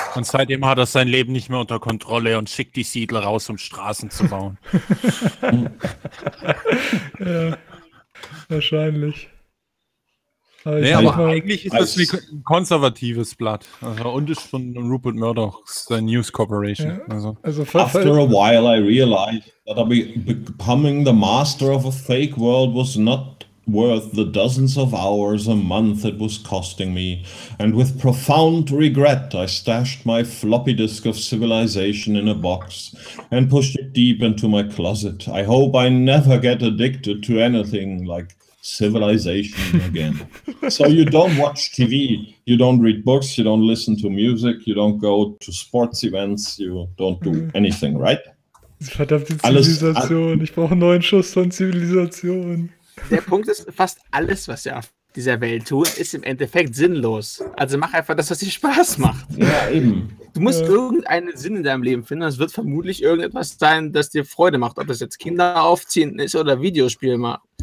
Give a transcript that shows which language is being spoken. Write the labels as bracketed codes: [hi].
[de] Und seitdem hat er sein Leben nicht mehr unter Kontrolle und schickt die Siedler raus, um Straßen zu bauen. Ja. Wahrscheinlich. Eigentlich ist das wie ein konservatives Blatt. Also, und ist von Rupert Murdochs News Corporation. Ja. Also [en] After a while I realized that becoming the master of a fake world was not worth the dozens of hours a month it was costing me. And with profound regret I stashed my floppy disk of civilization in a box and pushed it deep into my closet. I hope I never get addicted to anything like Civilization again. So you don't watch TV, you don't read books, you don't listen to music, you don't go to sports events, you don't do anything, right? [de] Verdammte Zivilisation, ich brauche einen neuen Schuss von Zivilisation. Der Punkt ist, fast alles, was wir auf dieser Welt tun, ist im Endeffekt sinnlos. Also mach einfach das, was dir Spaß macht. Ja, eben. Du musst irgendeinen Sinn in deinem Leben finden, es wird vermutlich irgendetwas sein, das dir Freude macht, ob das jetzt Kinder aufziehen ist oder Videospiel macht.